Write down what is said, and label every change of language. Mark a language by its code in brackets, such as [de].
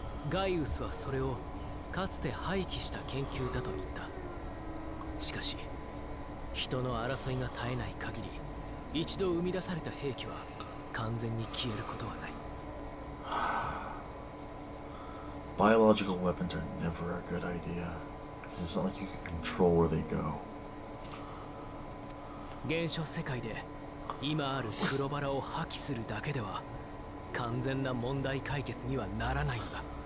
[ja] ガイウスはそれをかつて廃棄した研究だと言った。しかし人の争いが絶えない限り一度生み出された兵器は完全に消えることはない。 [en] Biological weapons are never a good idea. It's not like you can control where they go. [ja] 原初世界で今ある黒バラを破棄するだけでは完全な問題解決にはならないのだ。